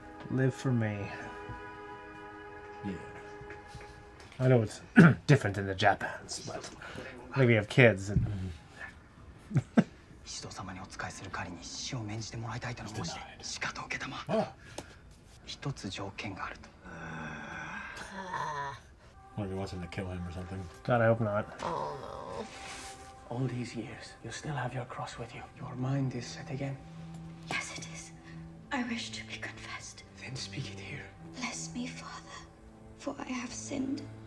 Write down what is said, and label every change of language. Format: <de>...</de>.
<en>Live for me. Yeah. I know it's different in the Japans, but I think we have kids. And...</en> <ja>石戸様にお仕えする狩りに死を免じてもらいたいとの申しでしかと受けたま。一つ条件があると。</ja> <en>What if he wants him to kill him or something? God, I hope not. Oh no. All these years, you still have your cross with you. Your mind is set again. Yes, it is. I wish to be confessed. Then speak it here. Bless me, Father, for I have sinned.</en>